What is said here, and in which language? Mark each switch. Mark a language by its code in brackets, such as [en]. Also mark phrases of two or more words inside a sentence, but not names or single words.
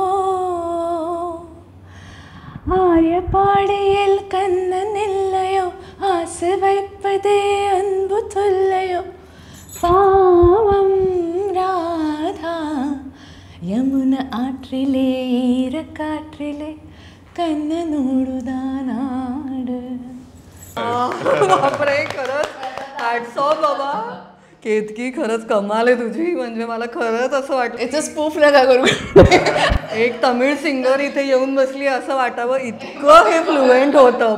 [ta] ஆயப்பாடியில் கண்ணன் இல்லையோ ஆசை வைப்பதே அன்பு தொல்லையோ பாவம் ராதா யமுன ஆற்றிலே ஈரக்காற்றிலே कन्ननोडुदानाड. [mr] बापरे, खरंच [en] hats off [mr] बाबा. केतकी खरंच कमाल आहे तुझी. म्हणजे मला खरंच असं वाटतं याचं स्पूफ नका करू. एक तमिळ सिंगर इथे येऊन बसली असं वाटावं, इतकं हे फ्लुएंट होतं.